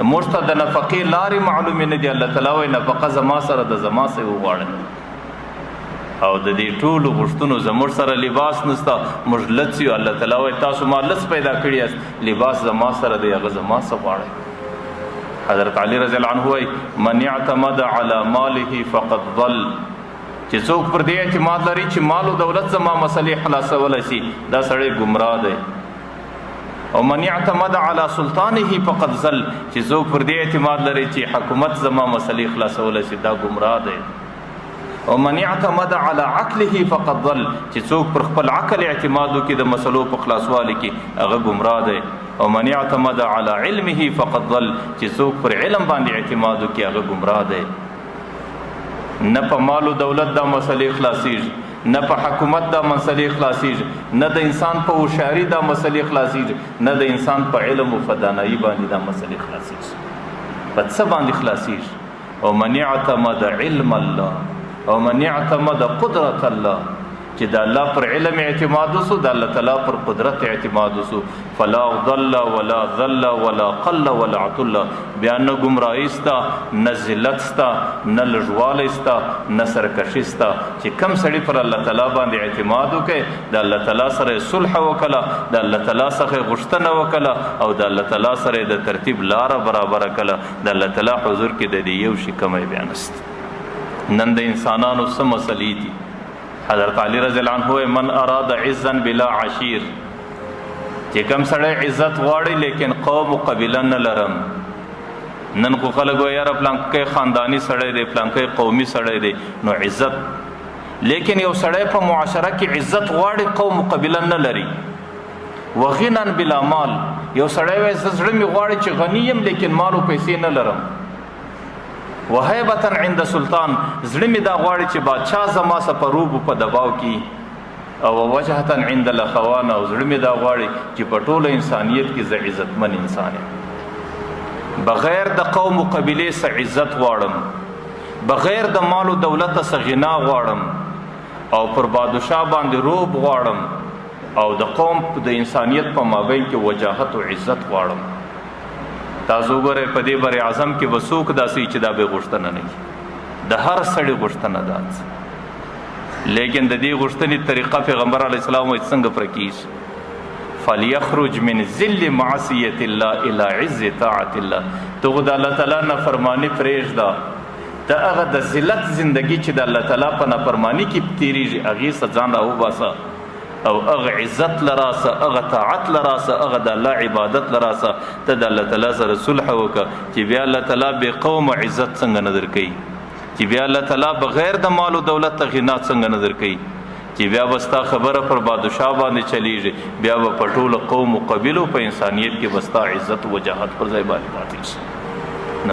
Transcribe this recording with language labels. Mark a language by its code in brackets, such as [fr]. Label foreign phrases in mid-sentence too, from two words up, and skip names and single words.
[ps] موږ ته د نفقې لارې معلومې نه دي، الله تعالی وایي نفقه زما سره ده، زما څه وغواړئ. او د دې ټولو غوښتنو زموږ سره لباس نسته، موږ لڅ یو، الله تعالی وایي تاسو ما لڅ پیدا کړي یاست، لباس زما سره دی، هغه زما څه غواړئ. [ar] حضرت علی رضی الله عنه وایي من اعتمد علی ماله فقد ضل، [ps] چې څوک پر دې اعتماد لري چې مال او دولت زما مسلې خلاصولی شي، دا سړی ګمراه دی. [ar] او من اعتمد علی سلطانه فقد ضل، [ps] چې څوک پر دې اعتماد لري چې حکومت زما مسلې خلاصولی شي، دا ګمراه دی. [ar] او من اعتمد علی عقله فقد ضل، [ps] چې څوک پر خپل عقل اعتماد وکړي د مسلو په خلاصوالي کې، هغه ګمراه دی. [ar] او من اعتمد علی علمه فقد ضل، [ps] چې څوک پر علم باندې اعتماد وکړي، هغه ګمراه دی. نه په مال و دولت دا مسلې خلاصیږي، نه په حکومت دا مسلې خلاصیږي، نه د انسان په هوښیاري دا مسلې خلاصیږي، نه د انسان په علم و فدانایي باندې دا مسلې خلاصیږي. په څه باندې خلاصیږي؟ [ar] او من اعتمد علم الله او من اعتمد قدرت الله، [ps] چې د الله پر علم اعتماد وسو، د الله تعالی پر قدرت اعتماد وسو، [ar] فلا ضل ولا ذل ولا قل ولا عتل، [ps] بیا نه ګمراهي سته، نه ذلت سته، نه لږوالی سته، نه سرکشي سته. چې کم سړي پر الله تعالی باندې اعتماد وکړي، د الله تعالی سره صلح وکړه، د الله تعالی څخه غوښتنه وکړه او د الله تعالی سره د ترتیب لاره برابره کړه، د الله تعالی حضور کې د دې یو شي کمی بیا نسته. نن د انسانانو څه مسلې دي؟ حضرت علی [ar] رضی الله عنه من اراد عزا بلا عشیر، [ps] چې کوم سړی عزت غواړي لیکن قوم و قبیله نه لرم. نن خو خلک وایي یاره پلانکی خانداني سړی دی، پلانکی قومي سړی دی، نو عزت. لیکن یو سړی په معاشره کې عزت غواړي، قوم و قبیله نه لري. [ar] وغنا بلا مال، [ps] یو سړی وایي زړه مې غواړي چې غني یم لیکن مال و پیسې نه لرم. [ar] وهیبة عند سلطان، [ps] زړه مې دا غواړي چې بادشاه زما سره په روب په دباو کې. [ar] او وجهة عند الاخوان، [ps] او زړه مې دا غواړي چې په ټوله انسانیت کې زه عزتمن انسان یم. بغیر د قوم و قبیلې څخه عزت غواړم، بغیر د مال و دولت څخه غنا غواړم، او پر بادشاه باندې روب غواړم، او د قوم د انسانیت په مابین کې وجاهت و عزت غواړم. تاسو وګورئ په دې بر اعظم کې به څوک داسې چې دا به غوښتنه نه کوي، د هر سړي غوښتنه ده. لیکن د دې غوښتنې طریقه پیغمبر [ar] علیه السلام [ps] وایي څنګه پوره کیږي؟ [ar] فلیخرج من ذل معصیة الله الى عز طاعة الله. [ps] ته خو د الله تعالی نافرماني پرېږده، ته هغه د ذلت زندگی چې د الله تعالی په نافرماني کې تېرېږي هغې څخه ځان راوباسه، او هغه عزت لراسه، هغه طاعت لراسه، هغه د الله عبادت لراسه. ته د الله تعالی سره صلح وکړه چې بیا الله تعالی بې قوم عزت څنګه نظر کوي، چې بیا الله تعالی بغیر د مال و دولت ته غنا څنګه نظر کوي، چې بیا به ستا خبره پر بادشاه باندې چلیږي، بیا به په ټوله قوم و قبیلو په انسانیت کې به ستا عزت و وجاهت پر ځای باندې پاتې شي.